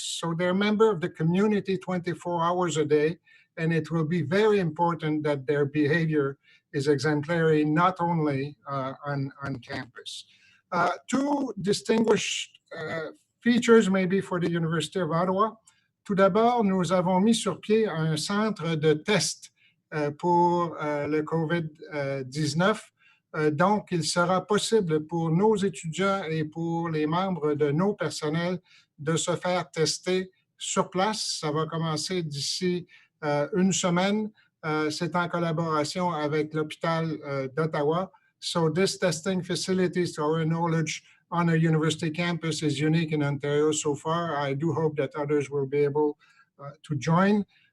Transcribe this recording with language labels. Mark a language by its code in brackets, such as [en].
[en] So they're a member of the community 24 hours a day, and it will be very important that their behavior is exemplary, not only on campus. 2 distinguished features maybe for the University of Ottawa. [fr] Tout d'abord, nous avons mis sur pied un centre de test pour le COVID-19. Donc, il sera possible pour nos étudiants et pour les membres de nos personnels de se faire tester sur place. Ça va commencer d'ici une semaine. C'est en collaboration avec l'hôpital d'Ottawa. [en] So this testing facilities, to our knowledge, on a university campus is unique in Ontario so far. I do hope that others will be able to join.